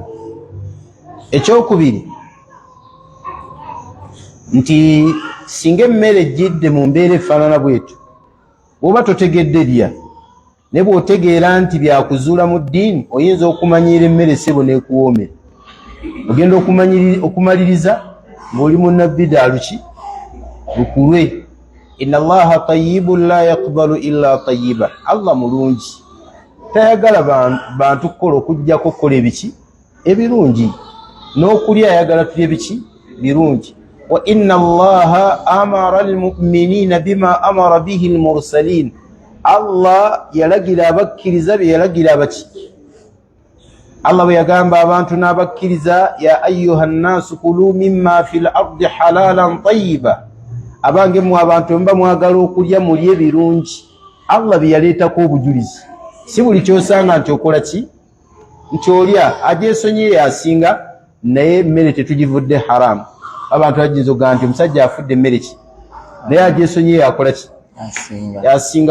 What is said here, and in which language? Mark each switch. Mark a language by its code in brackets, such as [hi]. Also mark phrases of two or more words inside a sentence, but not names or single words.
[lg] Ekyokubiri nti singa emmere ejjidde mu mbeera efaanana bwetyo, bw'oba totegedde lya, ne bw'otegeera nti byakuzuula mu ddiini, oyinza okumanyiira emmere sebo n'ekuwoomera. Ogenda okumaliriza ng'oli munnabbidaa luki? Lukulwe. [ar] إن الله طيب لا يقبل إلا طيبا. [lg] Allah mulungi tayagala bantu kukola okujjako kukola ebiki ebirungi, n'okulya ayagala tulye biki birungi. [ar] وإن الله أمر المؤمنين بما أمر به المرسلين. [lg] Allah yalagira abakkiriza bye yalagira abaki. Allah bwe yagamba abantu n'abakkiriza, [ar] يا أيها الناس كلوا مما في الأرض حلالا طيبا, [lg] abange mu abantu mba mwagala okulya mulye birungi. Allah bye yaleetako obujulizi, si buli kyosanga nti okola ki nti olya agyesonyiye yasinga, naye emmere tetugivudde haramu. Abantu bajinza okugaa nti omusajja afudde emmere ki, naye agyesonyiye yakola ki yasinga.